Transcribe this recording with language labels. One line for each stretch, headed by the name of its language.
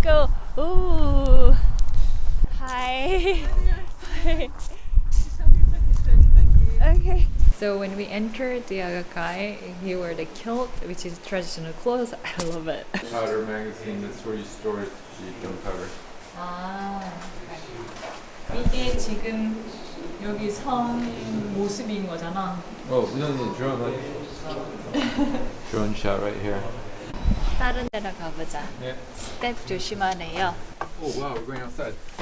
English: go. Ooh. Hi. Hi. Okay. So when we entered the guy, he wore the kilt, which is traditional clothes. I love it. powder magazine, that's where you store it, the gunpowder.
Korean: 아, 이게 지금 여기 성 모습인 거잖아.
English: Oh, no, drone, drone shot right here.
Korean: 다른 데로 가보자.
English: Yeah.
Korean: 스텝 조심하래요.
English: Oh wow, we're going outside.